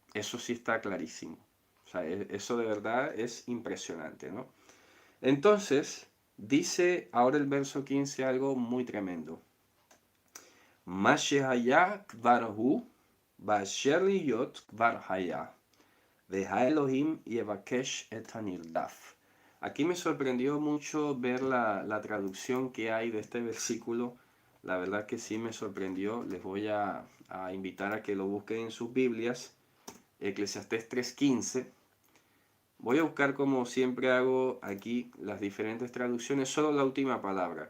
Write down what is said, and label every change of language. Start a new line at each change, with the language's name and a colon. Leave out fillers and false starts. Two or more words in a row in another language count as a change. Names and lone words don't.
Spanish: Eso sí está clarísimo. O sea, eso de verdad es impresionante, ¿no? Entonces, dice ahora el verso 15 algo muy tremendo.
Hebrew: מה שהיה כבר הוא, באשר להיות כבר היה, והאלוהים יבקש את הנרדף.
Spanish: Aquí me sorprendió mucho ver la traducción que hay de este versículo. La verdad que sí me sorprendió. Les voy a invitar a que lo busquen en sus Biblias. Eclesiastés 3:15. Voy a buscar como siempre hago aquí las diferentes traducciones, solo la última palabra.